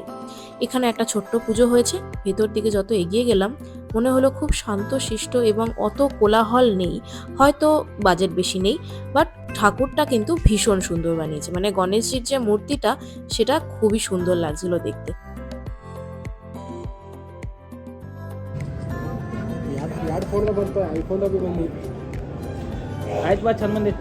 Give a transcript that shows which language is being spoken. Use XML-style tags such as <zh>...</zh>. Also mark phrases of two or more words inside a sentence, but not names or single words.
<bn>এখানে একটা ছোট্ট পুজো হয়েছে। ভেতর দিকে যত এগিয়ে গেলাম মনে হলো খুব শান্তশিষ্ট এবং অত কোলাহল নেই, হয়তো বাজেট বেশি নেই, বাট ঠাকুরটা কিন্তু ভীষণ সুন্দর বানিয়েছে। মানে গণেশজির যে মূর্তিটা সেটা খুবই সুন্দর লাগছিল দেখতে।</bn> <kn>ಎರಡು ಫೋನ್ ಬಂತು, ಐಫೋನ್ ಬಂದು ಆಯ್ತು ಬಾ ಚಂದ ಬಂದೈತಿ.</kn>